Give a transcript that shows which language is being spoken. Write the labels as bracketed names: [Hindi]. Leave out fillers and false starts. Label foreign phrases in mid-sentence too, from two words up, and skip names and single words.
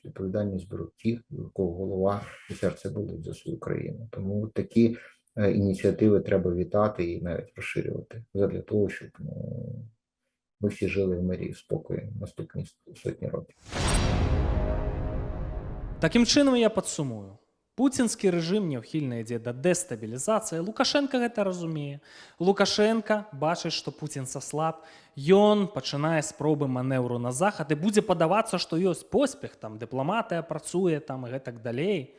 [Ukrainian] Відповідальність беруть ті, у кого голова і серце болить за свою країну. Тому такі ініціативи треба вітати і навіть розширювати. Для того, щоб ми всі жили в мирі і спокої наступні сотні років. [Belarusian] Таким чынам я падсумую. Пуцінскі рэжым няўхільна ідзе да дэстабілізацыі. Лукашенка гэта разумее. Лукашенка бачыць, што Пуцін саслаб. Ён пачынае спробы манеўру на захад і будзе падавацца, што ёсць поспех, там дыпламатыя працуе там і гэтак далей.